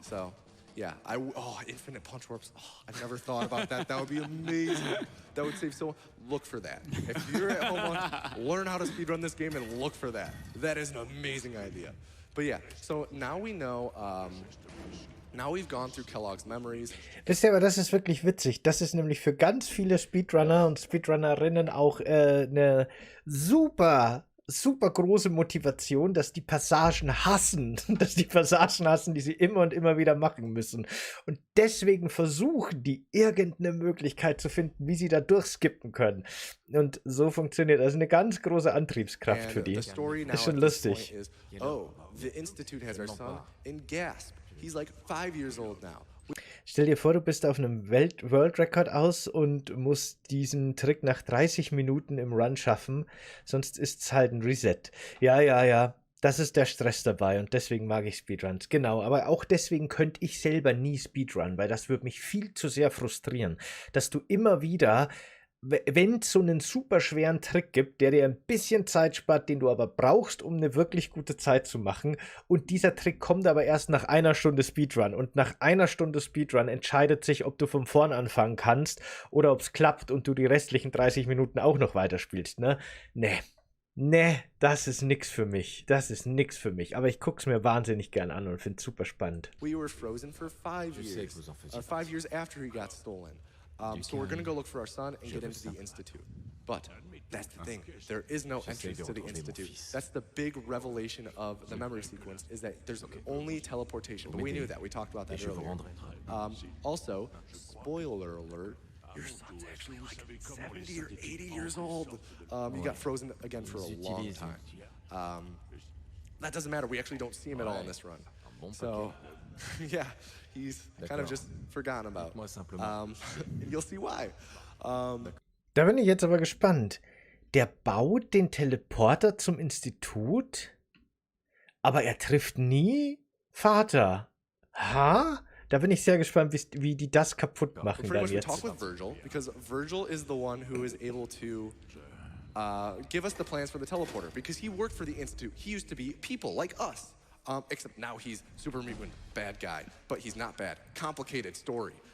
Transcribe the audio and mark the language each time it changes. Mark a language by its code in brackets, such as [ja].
[en] So, yeah. Infinite punch warps. Oh, I never thought about that. That would be amazing. That would save so. Look for that. If you're at home, learn how to speedrun this game and look for that. That is an amazing idea. But yeah, so now we know, now we've gone through Kellogg's memories. [de] Wisst ihr, aber das ist wirklich witzig. Das ist nämlich für ganz viele Speedrunner und Speedrunnerinnen auch eine super, super große Motivation, dass die Passagen hassen. Dass die Passagen hassen, die sie immer und immer wieder machen müssen. Und deswegen versuchen die, irgendeine Möglichkeit zu finden, wie sie da durchskippen können. Und so funktioniert das. Eine ganz große Antriebskraft für die. [en] The story now [de] Ist schon [en] at this point [de] lustig. [en] is, oh, the Institute has our son, and gasp, he's like 5 years old now. [de] Stell dir vor, du bist auf einem World Record aus und musst diesen Trick nach 30 Minuten im Run schaffen, sonst ist es halt ein Reset. Ja, das ist der Stress dabei und deswegen mag ich Speedruns. Genau, aber auch deswegen könnte ich selber nie Speedrun, weil das würde mich viel zu sehr frustrieren, dass du immer wieder, wenn es so einen super schweren Trick gibt, der dir ein bisschen Zeit spart, den du aber brauchst, um eine wirklich gute Zeit zu machen, und dieser Trick kommt aber erst nach einer Stunde Speedrun, und nach einer Stunde Speedrun entscheidet sich, ob du von vorn anfangen kannst oder ob es klappt und du die restlichen 30 Minuten auch noch weiterspielst, ne? Nee, das ist nix für mich. Das ist nix für mich. Aber ich guck's mir wahnsinnig gern an und find's super spannend. [en] We were frozen for 5 years. 5 years after he got stolen. So we're going to go look for our son and get into the Institute. But that's the thing. There is no entrance to the Institute. That's the big revelation of the memory sequence, is that there's only teleportation. But we knew that. We talked about that earlier. Also, spoiler alert, your son's actually like 70 or 80 years old. He got frozen again for a long time. That doesn't matter. We actually don't see him at all in this run. So, yeah, he's kind of just forgotten about. You'll see why. [de] Da bin ich jetzt aber gespannt. Der baut den Teleporter zum Institut, aber er trifft nie Vater. Ha? Da bin ich sehr gespannt, wie die das kaputt machen dann [en] We [de] jetzt. [en] talk with Virgil, because Virgil is the one who is able to give us the plans for the teleporter, because he worked for the Institute. He used to be people like us. Except now he's super mutant, bad guy, but he's not bad. Complicated story.